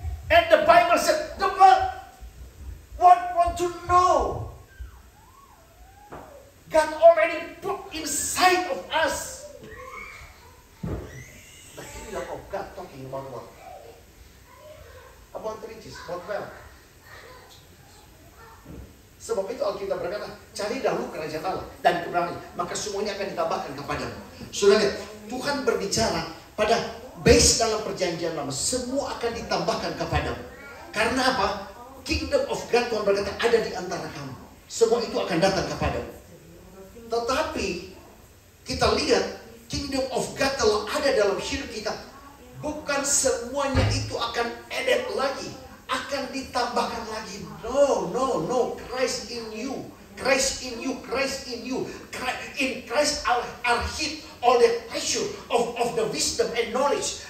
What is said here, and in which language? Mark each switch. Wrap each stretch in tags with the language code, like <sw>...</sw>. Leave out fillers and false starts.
<en>And the Bible said the world want to know. God already put inside of us. The kingdom of God talking about what? About riches, about wealth.</en> <id>Sebab itu Alkitab berkata, cari dahulu kerajaan Allah dan kebenarannya, maka semuanya akan ditambahkan kepadamu. Sudah lihat, Tuhan berbicara pada base dalam perjanjian lama, semua akan ditambahkan kepadamu. Karena apa? Kingdom of God, Tuhan berkata, ada di antara kamu. Semua itu akan datang kepadamu. Tetapi kita lihat, Kingdom of God telah ada dalam hidup kita. Bukan semuanya itu akan added lagi, akan ditambahkan lagi.</id> <en>No. Christ in you. Christ in you. In Christ are hid all the treasure of the wisdom and knowledge.</en>